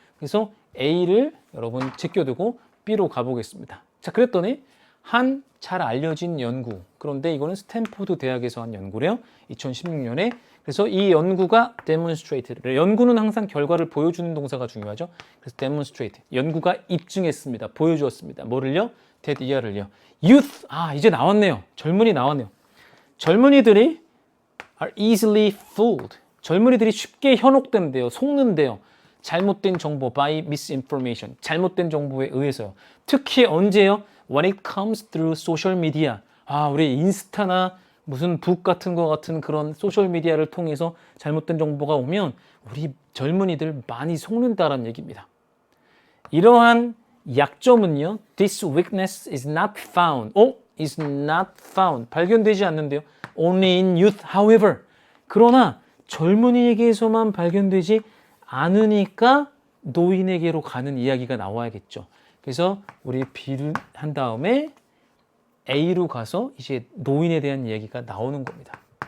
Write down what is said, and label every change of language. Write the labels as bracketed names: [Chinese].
[Korean] 그래서 A를 여러분 제껴두고 B로 가보겠습니다. 자, 그랬더니 한 잘 알려진 연구. 그런데 이거는 스탠포드 대학에서 한 연구래요. 2016년에. 그래서 이 연구가 demonstrate. 연구는 항상 결과를 보여주는 동사가 중요하죠. 그래서 demonstrate. 연구가 입증했습니다. 보여주었습니다. 뭐를요? [English] that year를요. [Korean] youth. 이제 나왔네요. 젊은이 나왔네요. 젊은이들이 [English] are easily fooled. [Korean] 젊은이들이 쉽게 현혹된대요. 속는데요. 잘못된 정보, [English] by misinformation. [Korean] 잘못된 정보에 의해서요. 특히 언제요? [English] When it comes through social media. [Korean] 우리 인스타나 무슨 북 같은 거 같은 그런 소셜 미디어를 통해서 잘못된 정보가 오면 우리 젊은이들 많이 속는다라는 얘기입니다. 이러한 약점은요. [English] This weakness is not found. is not found. [Korean] 발견되지 않는데요. [English] Only in youth, however. [Korean] 그러나 젊은이에게서만 발견되지 않으니까 노인에게로 가는 이야기가 나와야겠죠. 그래서 우리 B를 한 다음에 A로 가서 이제 노인에 대한 이야기가 나오는 겁니다.